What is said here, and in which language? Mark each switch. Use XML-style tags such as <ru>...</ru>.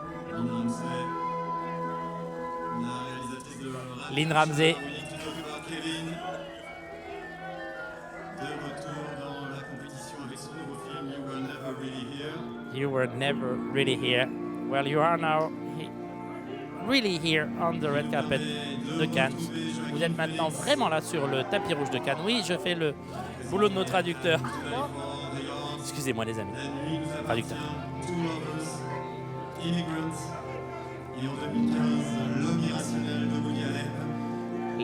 <fr>Lynn Ramsey, la réalisatrice de Rap, Lynn Ramsey.</fr> <en>We Need to Talk About Kevin.</en> <fr>De retour dans la compétition avec son nouveau film You Were Never Really Here.</fr> <en>You Were Never Really Here. Well, you are now really here on the red carpet de Cannes.</en> <fr>Vous êtes maintenant vraiment là sur le tapis rouge de Cannes. Oui, je fais le boulot de nos traducteurs. Excusez-moi les amis. Traducteur.</fr> <en>Two Lovers, Immigrants.</en> <fr>Et en 2015, L'homme irrationnel de Woody Allen.</fr>